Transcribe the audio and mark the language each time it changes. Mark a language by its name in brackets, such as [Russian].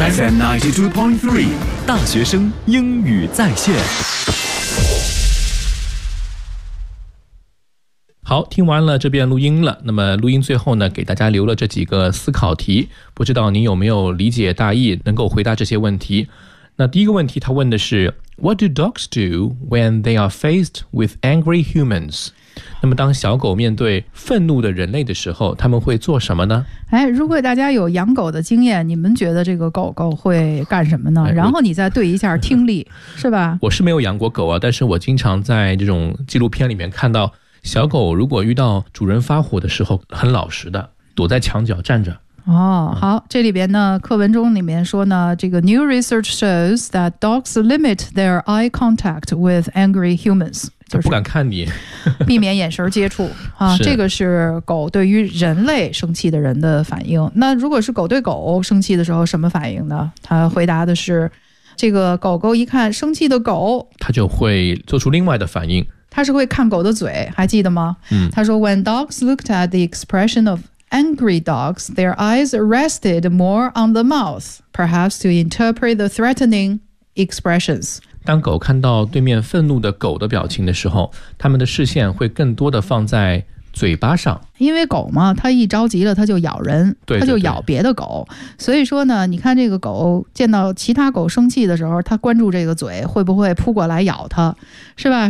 [Chinese] FM 92.3 大学生英语在线。好，听完了这遍录音了，那么录音最后呢，给大家留了这几个思考题，不知道您有没有理解大意，能够回答这些问题。那第一个问题他问的是 [English] What do dogs do when they are faced with angry humans? [Chinese] 那么当小狗面对愤怒的人类的时候，他们会做什么呢？哎，如果大家有养狗的经验，你们觉得这个狗狗会干什么呢？然后你再对一下听力，是吧？我是没有养过狗啊，但是我经常在这种纪录片里面看到，小狗如果遇到主人发火的时候，很老实的躲在墙角站着。哦，好，这里边呢，课文中里面说呢，这个 [English] new research shows that dogs limit their eye contact with angry humans， [Chinese] 就是不敢看你，避免眼神接触啊。这个是狗对于人类生气的人的反应。那如果是狗对狗生气的时候，什么反应呢？他回答的是，这个狗狗一看生气的狗，他就会做出另外的反应。他是会看狗的嘴，还记得吗？嗯，他说 [English] when dogs looked at the expression of angry dogs, their eyes rested more on the mouth, perhaps to interpret the threatening expressions. [Chinese] 当狗看到对面愤怒的狗的表情的时候，他们的视线会更多的放在嘴巴上。因为狗嘛，它一着急了，它就咬人，它就咬别的狗。所以说呢，你看这个狗见到其他狗生气的时候，它关注这个嘴会不会扑过来咬它，是吧？